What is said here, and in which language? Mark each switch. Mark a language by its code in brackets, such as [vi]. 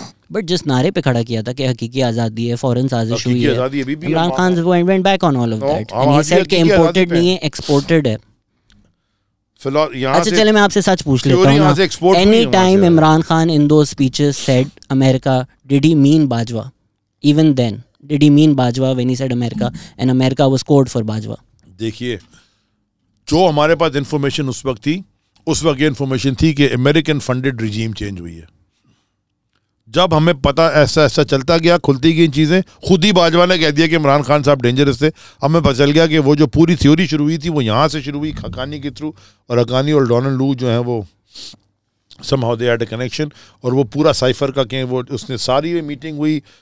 [ur] But جس نعرے پہ کھڑا کیا تھا کہ حقیقی آزادی ہے, فورن سازش ہوئی ہے, Imran Khan [en] went back on all of that and he said [ur] کہ imported نہیں ہے, exported ہے. اچھا چلے میں آپ سے سچ پوچھ لیتا ہوں, [en] any time Imran Khan in those speeches said America, did he mean Bajwa? Even then, did he mean Bajwa when he said America, and America was code for Bajwa? [ur] دیکھیے, جو ہمارے پاس انفارمیشن اس وقت تھی, اس وقت یہ انفارمیشن تھی کہ امریکن فنڈڈ ریجیم چینج ہوئی ہے. جب ہمیں پتا ایسا چلتا گیا, کھلتی گئی چیزیں, خود ہی باجوہ نے کہہ دیا کہ عمران خان صاحب ڈینجرس تھے. ہمیں پتہ چل گیا کہ وہ جو پوری تھیوری شروع ہوئی تھی وہ یہاں سے شروع ہوئی, حقانی کے تھرو, اور حقانی اور ڈونلڈ لو جو ہیں وہ [en] somehow they had a connection, [ur] اور وہ پورا سائفر کا کہ وہ اس نے ساری میٹنگ ہوئی.